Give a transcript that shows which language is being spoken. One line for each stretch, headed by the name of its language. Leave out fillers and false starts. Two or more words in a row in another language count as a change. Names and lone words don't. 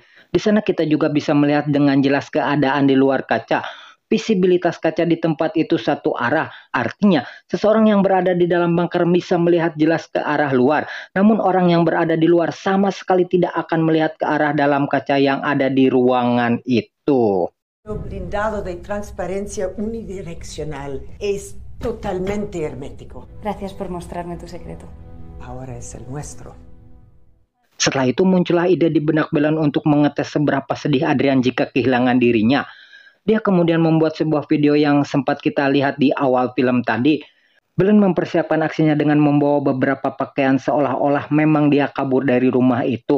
Indonesian: Di sana kita juga bisa melihat dengan jelas keadaan di luar kaca. Visibilitas kaca di tempat itu satu arah, artinya seseorang yang berada di dalam bunker bisa melihat jelas ke arah luar. Namun orang yang berada di luar sama sekali tidak akan melihat ke arah dalam kaca yang ada di ruangan itu.
Spanish: Blindado de transparencia unidireccional es totalmente hermético. Gracias por mostrarme tu secreto. Ahora es el nuestro.
Indonesian: Setelah itu muncullah ide di benak Belen untuk mengetes seberapa sedih Adrian jika kehilangan dirinya. Dia kemudian membuat sebuah video yang sempat kita lihat di awal film tadi. Belen mempersiapkan aksinya dengan membawa beberapa pakaian seolah-olah memang dia kabur dari rumah itu.